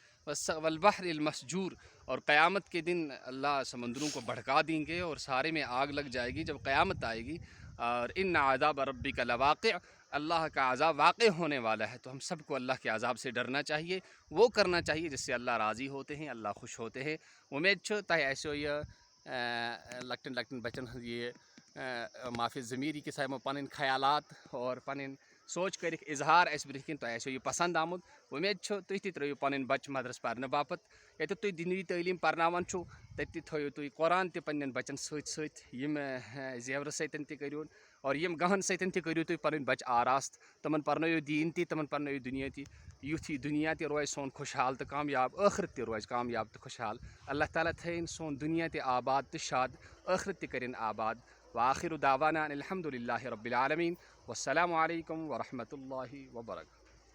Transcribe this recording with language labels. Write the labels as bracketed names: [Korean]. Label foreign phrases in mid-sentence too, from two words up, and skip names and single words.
[Arabic] والبحر المسجور، [Urdu] اور قیامت کے دن اللہ سمندروں کو بھڑکا دیں گے اور سارے میں آگ لگ جائے گی جب قیامت آئے گی. اور [Arabic] ان عذاب ربک لواقع، [Urdu] اللہ کا عذاب واقع ہونے والا ہے. تو ہم سب کو اللہ کے عذاب سے ڈرنا چاہیے، وہ کرنا چاہیے جس سے اللہ راضی ہوتے ہیں، اللہ خوش ہوتے ہیں. [Kashmiri] امید چھو تہ ایسو یہ لکٹن بچن یہ معافی ضمیری کے سائے پن خیالات اور پن سوچ کر اظہار اس برہ کن تہ آسو یہ پسند آمد. امید چھو تُہۍ تہِ ترٲیِو پنٕنۍ بچہ مدرسہ پرنہٕ باپت. ییٚتٮ۪تھ تُہۍ دِنی تعلیٖم پرناوان چھُو تتہِ تہِ تھٲیِو تُہۍ قرآن تہِ پننٮ۪ن بچن سۭتۍ سۭتۍ، یِم زیورٕ سۭتۍ تہِ کٔرۍہوٗن اور یِم گہن سۭتۍ تہِ کٔرِو تُہۍ پنٕنۍ بچہ آراست. تِمن پرنٲیِو دیٖن تہِ، تِمن پرنٲیِو دُنیا تہِ، یُتھ یہِ دُنیا تہِ روزِ سون خوشحال تہٕ کامیاب، ٲخرت تہِ روزِ کامیاب تہٕ خوشحال. اللہ تعالیٰ تھٲیِن سون دُنیا تہِ آباد تہٕ شاد، ٲخرت تہِ کٔرِن آباد. [Arabic] وآخر دعوانا الحمد للہ رب العالمین. والسلام علیکم ورحمۃ اللہ وبرکاتہ.